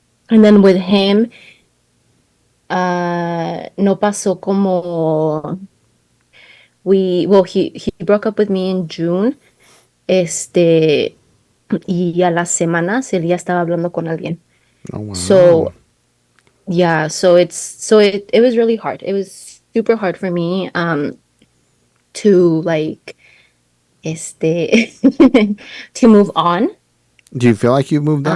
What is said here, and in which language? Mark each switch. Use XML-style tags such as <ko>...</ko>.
<en>And then with him</en> <es>no pasó como</es> <en>he broke up with me in June.</en> <es>Este y a las semanas él ya estaba hablando con alguien.</es> <en>Oh wow. So yeah, it was really hard. It was super hard for me to like este to move on. Do you feel like you've moved on</en>